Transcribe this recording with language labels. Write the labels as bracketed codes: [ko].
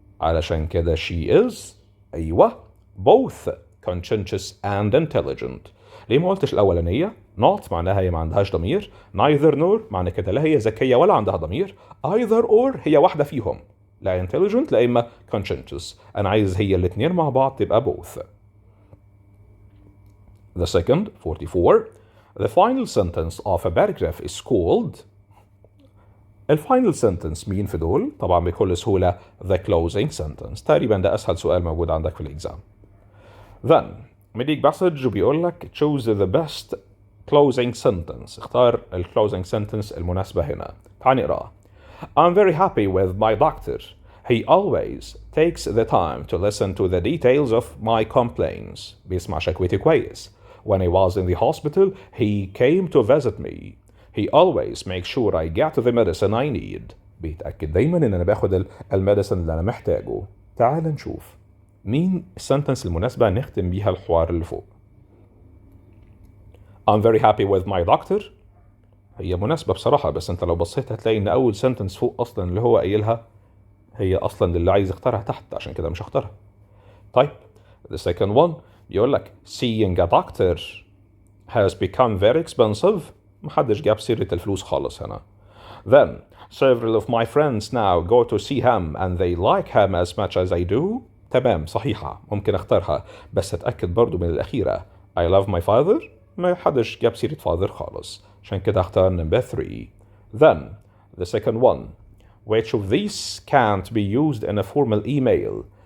[ar] علشان كده [en] she is [ar] ايوه [en] both conscientious and intelligent. [ar] ليه ما قلتش الأولانية؟ not معناها هي ما عندهاش ضمير. neither nor معنى كده لا هي ذكية ولا عندها ضمير. either or هي واحدة فيهم. لا intelligent لا إما conscientious. أنا عايز هي الاثنين مع بعض تبقى both. [en] The second 44. The final sentence of a paragraph is called. [ar] الفاينل sentence مين في دول؟ طبعا بكل سهولة [en] the closing sentence. [ar] تقريبا ده أسهل سؤال موجود عندك في الإكزام. [en] Then [ar] مديك مسج وبيقول لك [en] choose the best closing sentence. [ar] اختار ال closing sentence المناسبة هنا. تعال نقرأ. [en] I'm very happy with my doctor. He always takes the time to listen to the details of my complaints. [ar] بيسمع شكوتي كويس. [en] When I was in the hospital, he came to visit me. He always makes sure I get the medicine I need. [ar] بيتأكد دايما ان انا باخد الميديسن اللي انا محتاجه. تعال نشوف مين السنتنس المناسبة نختم بيها الحوار اللي فوق. [en] I'm very happy with my doctor. [ar] هي مناسبة بصراحة، بس انت لو بصيت هتلاقي ان اول سنتنس فوق اصلا اللي هو قايلها هي اصلا اللي عايز يختارها تحت، عشان كده مش هختارها. [en] طيب the second one [ar] بيقول لك [en] seeing a doctor has become very expensive. [ar] محدش جاب سيرة الفلوس خالص هنا. [en] Then several of my friends now go to see him and they like him as much as I do. [ar] تمام، صحيحة، ممكن اختارها، بس اتأكد برضو من الأخيرة. [en] I love my father. [ar] ما حدش جاب سيرة father خالص، عشان كده اختار number 3. [en] Then the second one, which of these can't be used in a formal email.